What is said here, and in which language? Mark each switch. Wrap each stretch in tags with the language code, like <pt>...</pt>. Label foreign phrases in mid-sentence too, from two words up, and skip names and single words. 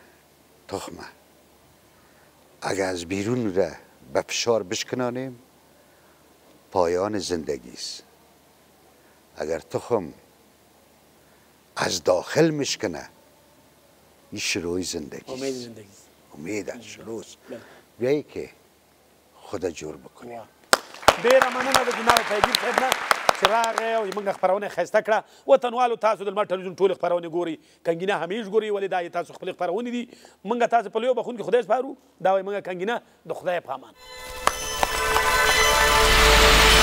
<fa>اگر از بیرون را به فشار بشکنانیم پایان زندگی است اگر تخم از داخل میشکنه این شروع زندگی است امید شروع بیایی که خود جور بکنیم</fa> <ps>ډیره مننه د جناب پیگیر صاحب نه چې راغی او موږ خپرونه ښایسته کړه وطنوالو تاسو د لمر ټلویزیون ټولې خپرونې ګورئ کنګینه همیش ګورئ ولې دا یې تاسو خپلې خپرونې دي موږ تاسو په لویو بخښونکي خدای سپارو دا وایي موږ کنګینه د خدای په امان</ps>